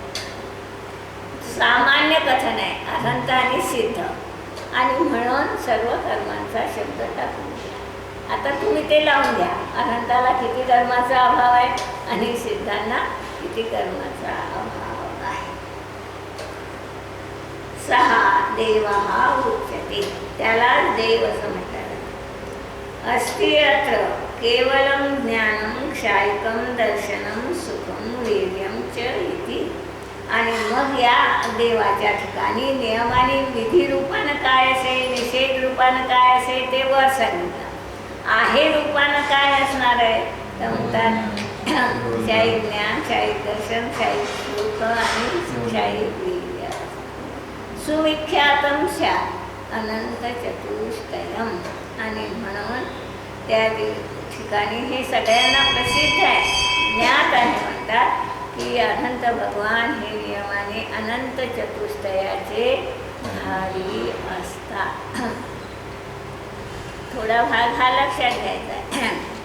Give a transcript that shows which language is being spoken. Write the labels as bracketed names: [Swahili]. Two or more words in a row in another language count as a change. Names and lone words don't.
[Marathi] सामान्य कथन आहे, अनंत आणि सिद्ध, आणि म्हणून सर्व कर्मांचा शब्द टाकून द्या. आता तुम्ही ते लावून द्या. अनंताला किती कर्माचा अभाव आहे आणि सिद्धांना किती कर्माचा अभाव आहे. [Sanskrit] 6 देवः उच्यते. [Marathi] त्याला देव असं म्हणतात. [Sanskrit] अस्ति अत्र केवलं ज्ञानं क्षायिकं दर्शनं सुखं वीर्यं च इति. [Marathi] आणि मग या देवाच्या ठिकाणी नियम आणि विधी रूपानं काय असेल, निषेध रूपानं काय असेल ते वर सांगितलं. आहे रूपानं काय असणार आहे तर म्हणतात शाहीक ज्ञान, शाहीक दर्शन, शाहीक सुख आणि शाहीक वीर्य. [Sanskrit] सुविख्यातम स्यात् अनंत चतुष्टयम. [Marathi] आणि म्हणून त्या ठिकाणी हे सगळ्यांना प्रसिद्ध आहे, ज्ञात आहे. म्हणतात की अनंत भगवान हे नियमाने अनंत चतुष्टयाचे धारी असतात. थोडा भाग हा लक्षात घ्यायचा आहे.